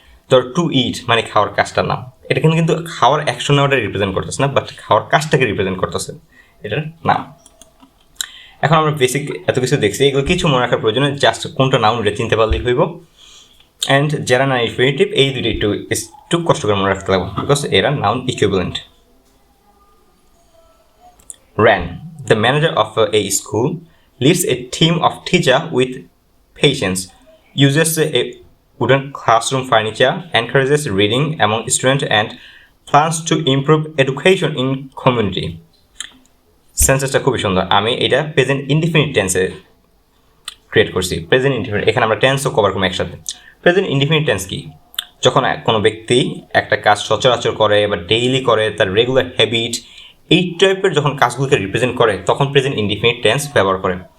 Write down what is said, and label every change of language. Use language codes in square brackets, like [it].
[bn] ধর টু ইট মানে খাওয়ার কাজটার নাম, এটা কিন্তু খাওয়ার অ্যাকশন নেওয়াটা রিপ্রেজেন্ট করতেছে না, বাট খাওয়ার কাজটাকে রিপ্রেজেন্ট করতেছে, এটার নাম। এখন আমরা বেসিক এত কিছু দেখছি, এগুলো কিছু মনে রাখার প্রয়োজন, জাস্ট কোনটা নাউন এটা চিনতে পারলেই হইব। অ্যান্ড যারা না ইনফিনিটিভ এই দুটো একটু কষ্ট করে মনে রাখতে লাগবে, বিকজ এরা noun equivalent. [en] ran, the manager of a school, leads a team of teachers with patience, uses a wooden classroom furniture, encourages reading among students, and plans to improve education in community. [bn] সেন্টেন্সটা খুবই সুন্দর। আমি এটা present indefinite টেন্সে create করছি। Present indefinite, এখানে আমরা টেন্সও cover করবো একসাথে। প্রেজেন্ট ইনডিফিনিট টেন্স কি? যখন কোনো ব্যক্তি একটা কাজ সচরাচর করে বা ডেইলি করে, তার রেগুলার হ্যাবিট, এই টাইপের যখন কাজগুলোকে রিপ্রেজেন্ট করে তখন প্রেজেন্ট ইনডিফিনিট টেন্স ব্যবহার করে।